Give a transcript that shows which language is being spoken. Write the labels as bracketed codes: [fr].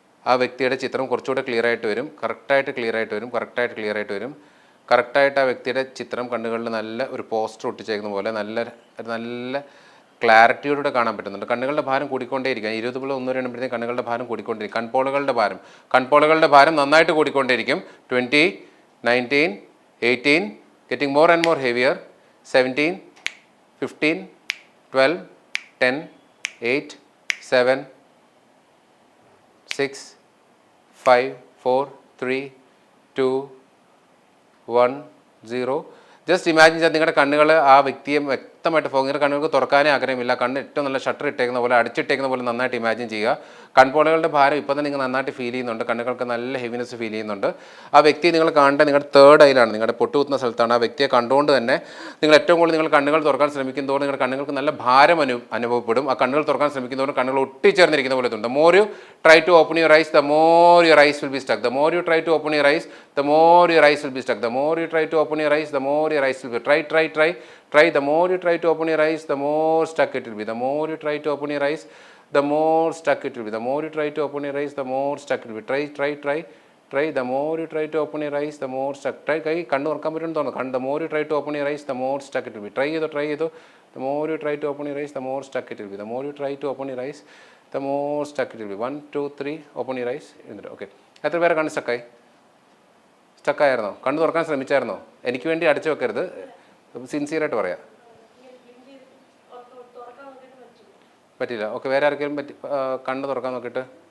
[ml] ആ വ്യക്തിയുടെ ചിത്രം കുറച്ചുകൂടെ ക്ലിയർ ആയിട്ട് വരും. കറക്റ്റായിട്ട് ക്ലിയർ ആയിട്ട് വരും. കറക്റ്റായിട്ട് ക്ലിയർ ആയിട്ട് വരും. കറക്റ്റായിട്ട് ആ വ്യക്തിയുടെ ചിത്രം കണ്ണുകളിൽ നല്ല ഒരു പോസ്റ്റർ ഒട്ടിച്ചേക്കുന്ന പോലെ നല്ല ക്ലാരിറ്റിയോടെ കാണാൻ പറ്റുന്നുണ്ട്. കണ്ണുകളുടെ ഭാരം കൂടിക്കൊണ്ടേയിരിക്കും. 20 + 1 എണ്ണുമ്പോഴത്തേക്കും കണ്ണുകളുടെ ഭാരം കൂടിക്കൊണ്ടിരിക്കും. കൺപോളകളുടെ ഭാരം നന്നായിട്ട് കൂടിക്കൊണ്ടേയിരിക്കും. [en] 20, 19, 18, getting more and more heavier. 17, 15, 12, 10, 8, 7, 6, 5, 4, 3, 2, 1, 0. [ml] Just imagine ചെയ്താൽ നിങ്ങളുടെ കണ്ണുകൾ ആ വ്യക്തിയെ വ്യക്തമായിട്ട് നിങ്ങളുടെ കണ്ണുകൾക്ക് തുറക്കാനേ ആഗ്രഹമില്ല. കണ്ണ് ഏറ്റവും നല്ല ഷട്ടർ ഇട്ടേക്കുന്ന പോലെ അടിച്ചിട്ടേക്കുന്ന പോലെ നന്നായിട്ട് ഇമാജിൻ ചെയ്യുക. കൺപോളകളുടെ ഭാരം ഇപ്പം തന്നെ നിങ്ങൾ നന്നായിട്ട് ഫീൽ ചെയ്യുന്നുണ്ട്. കണ്ണുകൾക്ക് നല്ല ഹെവിനെസ് ഫീൽ ചെയ്യുന്നുണ്ട്. ആ വ്യക്തിയെ നിങ്ങൾ കാണേണ്ടത് നിങ്ങളുടെ തേർഡ് ഐയിലാണ്, നിങ്ങളുടെ പൊട്ടുകുത്തുന്ന സ്ഥലത്താണ്. ആ വ്യക്തിയെ കണ്ടുകൊണ്ട് തന്നെ നിങ്ങൾ ഏറ്റവും കൂടുതൽ നിങ്ങൾ കണ്ണുകൾ തുറക്കാൻ ശ്രമിക്കുന്നതോടെ നിങ്ങളുടെ കണ്ണുകൾക്ക് നല്ല ഭാരം അനുഭവപ്പെടും. ആ കണ്ണുകൾ തുറക്കാൻ ശ്രമിക്കുന്നതോടെ കണ്ണുകൾ ഒട്ടിച്ചേർന്നിരിക്കുന്ന പോലെ ഉണ്ട്. [en] More you try to open your eyes, the more your eyes will be stuck. The more you try to open your eyes, the more your eyes will be stuck. The more you try to open your eyes, the more your eyes will be try. The more you try to open your eyes, the more stuck it will be. The more you try to open your eyes, the more stuck it will be. The more you try to open your eyes, the more stuck it will be. Try. The more you try to open your eyes, the more stuck. Try. [ml] കണ്ണു തുറക്കാൻ പറ്റുമെന്ന് തോന്നുന്നു. [en] The more you try to open your eyes, the more stuck it will be. Try [ml] ചെയ്തോ. [en] The more you try to open your eyes, the more stuck it will be. The more you try to open your eyes, the more stuck it will be. 1, 2, 3, open your eyes. [ml] Okay, എത്ര പേരെ കണ്ണ് സ്റ്റക്കായിരുന്നോ? കണ്ണ് തുറക്കാൻ ശ്രമിച്ചായിരുന്നോ? എനിക്ക് വേണ്ടി അടച്ചു വെക്കരുത്, സിൻസിയറായിട്ട് പറയാം. പറ്റില്ല. ഓക്കെ, വേറെ ആർക്കെങ്കിലും കണ്ണ് തുറക്കാൻ നോക്കിയിട്ട്.